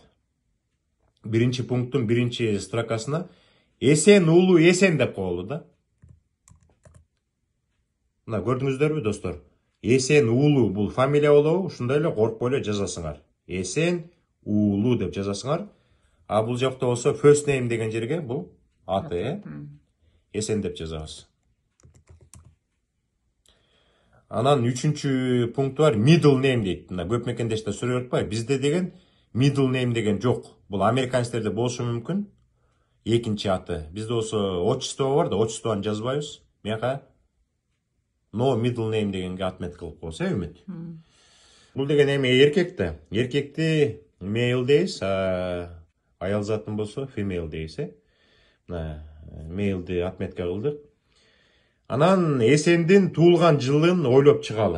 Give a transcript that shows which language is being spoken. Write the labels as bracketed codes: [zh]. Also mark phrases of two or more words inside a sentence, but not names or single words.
[ky] Биринчи пункттун биринчи строкасына эсен уулу эсен деп коелу да. Мына көрдүңүздөрбү достор? Эсен уулу бул фамилия болобу? Ушундай эле коркпой эле жазасыңар. Эсен уулу деп жазасыңар. А бул жакта болсо [en] first name [ky] деген жерге бул аты, эсен деп жазабыз. Анан үчүнчү пункт бар, [en] middle name дейт. [ky] Мына көп мекендештер сурап атпайбы? Бизде деген [en] middle name [ky] деген жок. Бул американецтерде болушу мүмкүн. Экинчи аты. Бизде болсо отчество бар да, отчествону жазбайбыз. Мияка [en] no middle name [ky] дегенге отмет кылып коебуз, Үмүт. Бул деген эми эркек да. Эркекти male дейбиз, аял затын болсо female дейбиз, Мына maleди отметке кылдык. Анан эсендин туулган жылын ойлоп чыгалы.